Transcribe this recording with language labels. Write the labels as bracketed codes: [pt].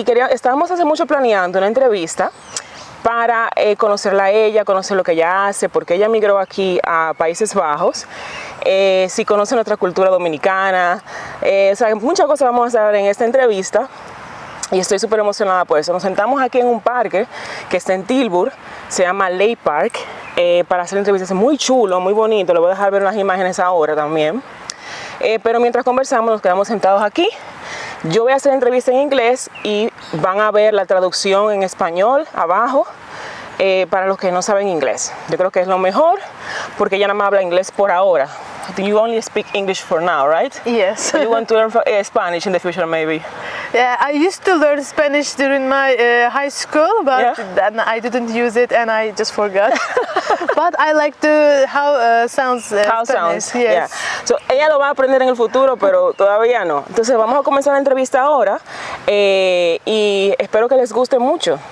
[es] Estábamos hace mucho planeando una entrevista para conocerla a ella, conocer lo que ella hace, porque ella migró aquí a Países Bajos, si conoce nuestra cultura dominicana, o sea, muchas cosas vamos a saber en esta entrevista y estoy súper emocionada por eso. Nos sentamos aquí en un parque que está en Tilburg, se llama Lake Park, para hacer entrevistas. Es muy chulo, muy bonito, le voy a dejar ver unas imágenes ahora también. Pero mientras conversamos nos quedamos sentados aquí. Yo voy a hacer entrevista en inglés y van a ver la traducción en español abajo para los que no saben inglés. Yo creo que es lo mejor porque ella nada más habla inglés por ahora. [en] You only speak English for now, right? Yes. So you want to learn Spanish in the future maybe? Yeah, I used to learn Spanish during my high school, but then I didn't use it and I just forgot. But I like how sounds Spanish. Sounds, Yeah. [es] So, ella lo va a aprender en el futuro, pero todavía no. Entonces vamos a comenzar la entrevista ahora y espero que les guste mucho.